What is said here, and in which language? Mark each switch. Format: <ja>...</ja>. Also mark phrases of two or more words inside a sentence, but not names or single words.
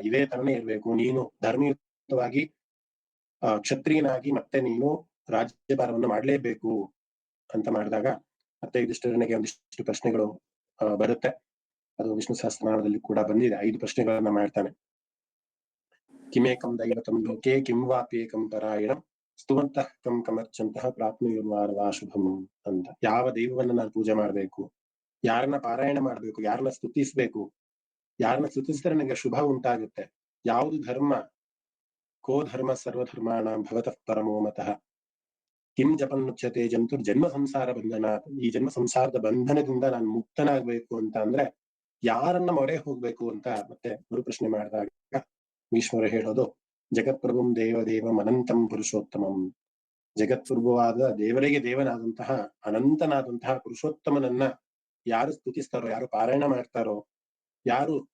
<kn>ಇದೇ ತರನೇ ಇರ್ಬೇಕು, ನೀನು ಧರ್ಮಯುತವಾಗಿ ಕ್ಷತ್ರಿಯನಾಗಿ ಮತ್ತೆ ನೀನು ರಾಜ್ಯಭಾರವನ್ನು ಮಾಡ್ಲೇಬೇಕು ಅಂತ ಮಾಡಿದಾಗ ಮತ್ತೆ ಯುಧಿಷ್ಠಿರನಿಗೆ ಒಂದಿಷ್ಟು ಪ್ರಶ್ನೆಗಳು ಬರುತ್ತೆ. ಅದು ವಿಷ್ಣು ಸಹಸ್ರನಾಮದಲ್ಲಿ ಕೂಡ ಬಂದಿದೆ. 5 ಪ್ರಶ್ನೆಗಳನ್ನ ಮಾಡ್ತಾನೆ.</kn> <sa>ಕಿಮೇಕಂ ದೈವತಂ ಲೋಕೆ ಕಿಂ ವಾಪ್ಯೇಕಂ ಪರಾಯಣಂ ಸ್ತುವಂತಃ ಕಂ ಕಮರ್ಚಂತಹ ಪ್ರಾಪ್ನುರ್ವಾರವಾ ಶುಭಂ ಅಂತ.</sa> <kn>ಯಾವ ದೈವವನ್ನ ನಾನು ಪೂಜೆ ಮಾಡ್ಬೇಕು, ಯಾರನ್ನ ಪಾರಾಯಣ ಮಾಡ್ಬೇಕು, ಯಾರನ್ನ ಸ್ತುತಿಸ್ಬೇಕು, ಯಾರನ್ನ ಸ್ತುತಿಸಿದ್ರೆ ನನಗೆ ಶುಭ ಉಂಟಾಗುತ್ತೆ, ಯಾವುದು ಧರ್ಮ,</kn> <sa>ಕೋ ಧರ್ಮ ಸರ್ವಧರ್ಮಾಣಾಂ ಭವತಃ ಪರಮೋ ಮತಃ, ಕಿಂ ಜಪನ್ನುಚ್ಯತೆ ಜಂತುರ್ ಜನ್ಮ ಸಂಸಾರ ಬಂಧನ,</sa> <kn>ಈ ಜನ್ಮ ಸಂಸಾರದ ಬಂಧನದಿಂದ ನಾನು ಮುಕ್ತನಾಗ್ಬೇಕು ಅಂತ ಅಂದ್ರೆ ಯಾರನ್ನ ಮೊರೆ ಹೋಗ್ಬೇಕು ಅಂತ ಮತ್ತೆ ಮರುಪ್ರಶ್ನೆ ಮಾಡಿದಾಗ ಭೀಷ್ಮರು ಹೇಳೋದು,</kn> <sa>ಜಗತ್ಪ್ರಭುಂ ದೇವದೇವಂ ಅನಂತಂ ಪುರುಷೋತ್ತಮಂ,</sa> <kn>ಜಗತ್ಪ್ರಭುವಾದ ದೇವರಿಗೆ ದೇವನಾದಂತಹ ಅನಂತನಾದಂತಹ ಪುರುಷೋತ್ತಮನನ್ನ ಯಾರು ಸ್ತುತಿಸ್ತಾರೋ, ಯಾರು ಪಾರಾಯಣ ಮಾಡ್ತಾರೋ, ಯಾರು</kn>